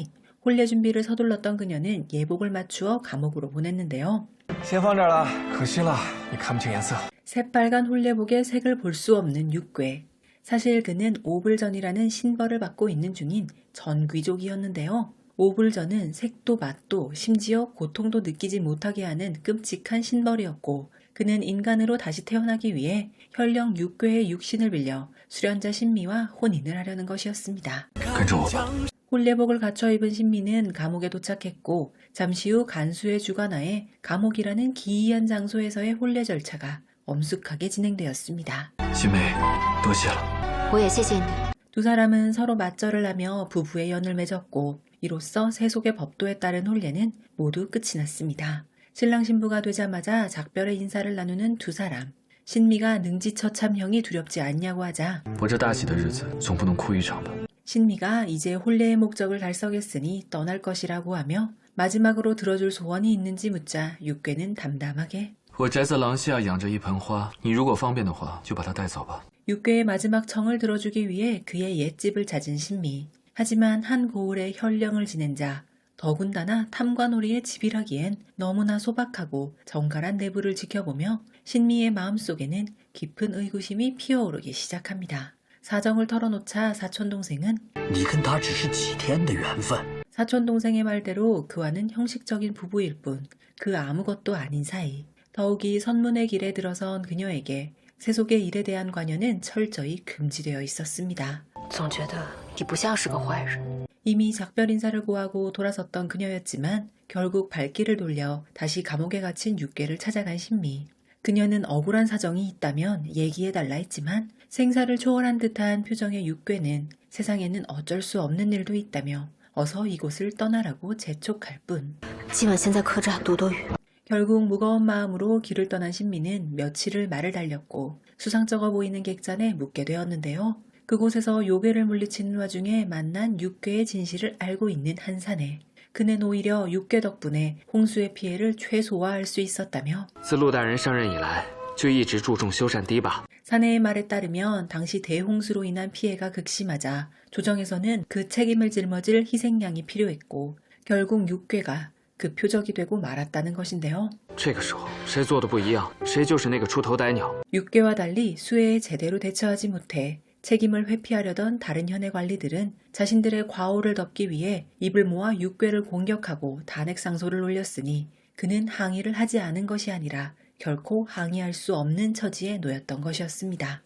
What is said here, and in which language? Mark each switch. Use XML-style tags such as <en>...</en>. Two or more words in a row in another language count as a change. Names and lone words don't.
<ko>혼례 준비를 서둘렀던 그녀는 예복을 맞추어 감옥으로 보냈는데요.</ko> <zh>先放这儿了，可惜了，你看不清颜色。</zh> <ko>새빨간 혼례복의 색을 볼 수 없는 육괴. 사실 그는 오불전이라는 신벌을 받고 있는 중인 전귀족이었는데요. 오불전은 색도 맛도 심지어 고통도 느끼지 못하게 하는 끔찍한 신벌이었고 그는 인간으로 다시 태어나기 위해 혈령 육괴의 육신을 빌려 수련자 신미와 혼인을 하려는 것이었습니다.</ko> <zh>跟着我吧。</zh> <ko>혼례복을 갖춰 입은 신미는 감옥에 도착했고 잠시 후 간수의 주관하에 감옥이라는 기이한 장소에서의 혼례 절차가 엄숙하게 진행되었습니다.</ko> <zh>新梅，多谢了。我也谢谢你。</zh> <ko>두 사람은 서로 맞절을 하며 부부의 연을 맺었고 이로써 세속의 법도에 따른 혼례는 모두 끝이 났습니다. 신랑 신부가 되자마자 작별의 인사를 나누는 두 사람. 신미가 능지처참형이 두렵지 않냐고 하자</ko> <zh>我这大喜的日子总不能哭一场吧。</zh> <ko>신미가 이제 혼례의 목적을 달성했으니 떠날 것이라고 하며 마지막으로 들어줄 소원이 있는지 묻자 육괴는 담담하게</ko> <zh>我宅在廊下养着一盆花，你如果方便的话，就把它带走吧。</zh> <ko>육괴의 마지막 청을 들어주기 위해 그의 옛집을 찾은 신미. 하지만 한 고을의 혈령을 지낸 자, 더군다나 탐관오리의 집이라기엔 너무나 소박하고 정갈한 내부를 지켜보며 신미의 마음속에는 깊은 의구심이 피어오르기 시작합니다. 사정을 털어놓자 사촌동생은</ko> <zh>你跟他只是几天的缘分，</zh> <ko>사촌동생의 말대로 그와는 형식적인 부부일 뿐 그 아무것도 아닌 사이. 더욱이 선문의 길에 들어선 그녀에게 세속의 일에 대한 관여는 철저히 금지되어 있었습니다.</ko> <zh>总觉得你不像是个坏人。</zh> <ko>이미 작별 인사를 고하고 돌아섰던 그녀였지만 결국 발길을 돌려 다시 감옥에 갇힌 육괴를 찾아간 신미. 그녀는 억울한 사정이 있다면 얘기해달라 했지만 생사를 초월한 듯한 표정의 육괴는 세상에는 어쩔 수 없는 일도 있다며 어서 이곳을 떠나라고 재촉할 뿐.</ko> <zh>今晚先在客栈躲躲雨。</zh> <ko>결국 무거운 마음으로 길을 떠난 신미는 며칠을 말을 달렸고 수상쩍어 보이는 객잔에 묵게 되었는데요. 그곳에서 요괴를 물리치는 와중에 만난 육괴의 진실을 알고 있는 한사내. 그는 오히려 육괴 덕분에 홍수의 피해를 최소화할 수 있었다며</ko> <zh>自陆大人上任以来，就一直注重修缮堤坝。</zh> <ko>사내의 말에 따르면 당시 대홍수로 인한 피해가 극심하자 조정에서는 그 책임을 짊어질 희생양이 필요했고 결국 육괴가 그 표적이 되고 말았다는 것인데요.</ko> <zh>这个时候，谁做的不一样，谁就是那个出头歹鸟。</zh> <ko>육괴와 달리 수해에 제대로 대처하지 못해 책임을 회피하려던 다른 현의 관리들은 자신들의 과오를 덮기 위해 입을 모아 육괴를 공격하고 단액상소를 올렸으니 그는 항의를 하지 않은 것이 아니라 결코 항의할 수 없는 처지에 놓였던 것이었습니다.</ko>